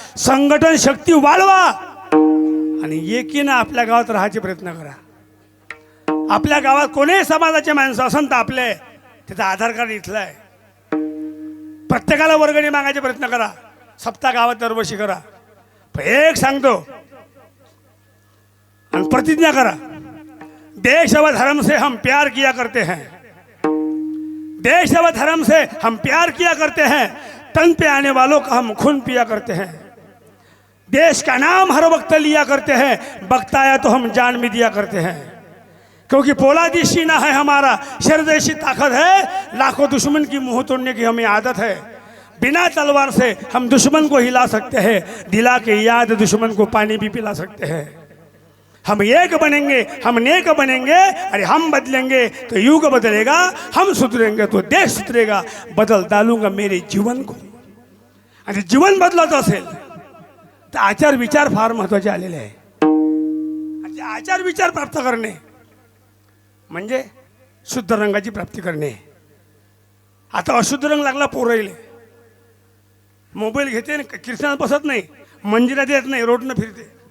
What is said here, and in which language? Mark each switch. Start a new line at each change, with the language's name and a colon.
Marathi: संघटन शक्ती वाढवा आणि एकीनं आपल्या गावात राहायचे प्रयत्न करा. आपल्या गावात कोणीही समाजाचे माणसं असन तर आपले त्याचा आधार कार्ड इथलं आहे. प्रत्येकाला वर्गणी मागायचे प्रयत्न करा. सप्ताह गावात दरवर्षी करा. पण एक सांगतो आणि प्रतिज्ञा करा,
Hindi: देश व धर्म से हम प्यार किया करते हैं, देश व धर्म से हम प्यार किया करते हैं, तन पे आने वालों का हम खून पिया करते हैं, देश का नाम हर वक्त लिया करते हैं, वक्त आया तो हम जान भी दिया करते हैं. क्योंकि पोलादी सीना है हमारा, शरदेशी ताकत है, लाखों दुश्मन की मुंह तोड़ने की हमें आदत है. बिना तलवार से हम दुश्मन को हिला सकते हैं, दिला के याद दुश्मन को पानी भी पिला सकते हैं. हम एक बनेंगे, हम नेक बनेंगे और हम बदलेंगे तो युग बदलेगा, हम सुधरेंगे तो देश सुधरेगा. बदल डालूंगा मेरे जीवन को.
Marathi: आणि जीवन बदलत असेल तर आचार विचार फार महत्त्वाचे आलेले आहे. आणि आचार विचार प्राप्त करणे म्हणजे शुद्ध रंगाची प्राप्ती करणे. आता अशुद्ध रंग लागला पोराईले, मोबाईल घेते ना, कीर्तनात बसत नाही, मंदिरात येत नाही, रोडनं फिरते.